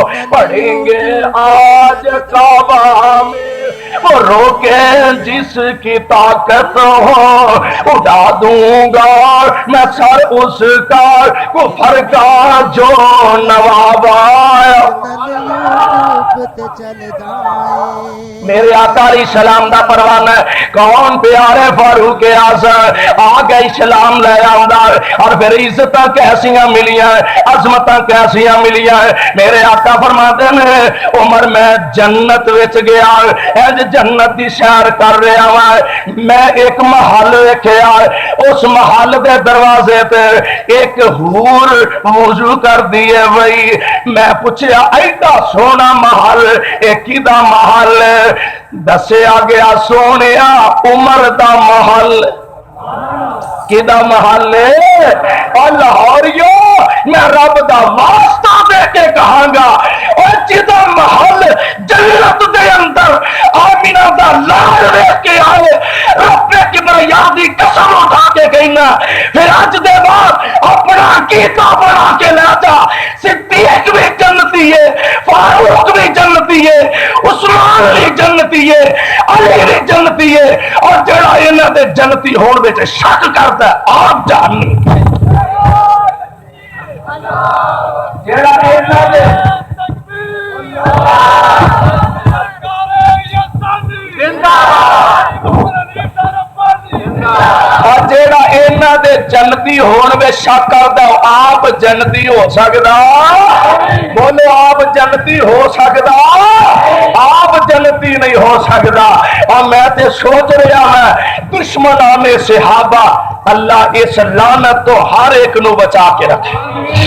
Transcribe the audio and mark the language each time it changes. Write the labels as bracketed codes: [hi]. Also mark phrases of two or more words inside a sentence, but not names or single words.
[ur] پڑھیں گے آج کعبہ میں وہ روکے جس کی طاقت ہو، اڑا دوں گا میں سر اس کا کفر کا جو نواب آیا۔ [pa] یوٹیوب تے چل دائے میرے آقا علیہ السلام دا پروانہ کون پیارے فاروق اعظم آ گئے اسلام لے آندا، اور پھر عزتاں کیسیاں ملیاں، عظمتاں کیسیاں ملیاں۔ میرے آقا فرماتے ہیں عمر میں جنت وچ گیا، اج جنت دی سیر کر رہا ہاں، میں ایک محل ویکھیا، اس محل دے دروازے تے ایک حور وضو کر دیے وئی۔ میں پوچھیا ایڈا سونا محل اے کیدا محل؟ دسیا گیا سونیا عمر دا محل۔ کیدا محل ہے؟ اور لاہوریو میں رب دا واسطہ دے کے کہاں گا، اور جدا محل جنت دے اندر آمینہ دا لال دیکھ کے آئے، رب کبریا دی قسم اٹھا کے کہنا پھر اج دے بعد اپنا کیتا بنا کے لے جا۔ صدیق بھی جنتی ہے، فاروق بھی جنتی ہے، عثمان بھی جنتی ہے، علی بھی جنتی ہے، اور جڑا انہاں دے جنتی ہون وچ شک کردا ہے آپ جہنمی۔ جڑا انہاں دے اور جیڑا انہاں دے جنتی ہون وچ شک کردا آپ جنتی ہو سکدا؟ بولو آپ جنتی ہو سکدا؟ آپ جنتی نہیں ہو سکدا۔ اور میں تے سوچ رہا ہوں دشمنان صحابہ اللہ اس لعنت تو ہر ایک نو بچا کے رکھے۔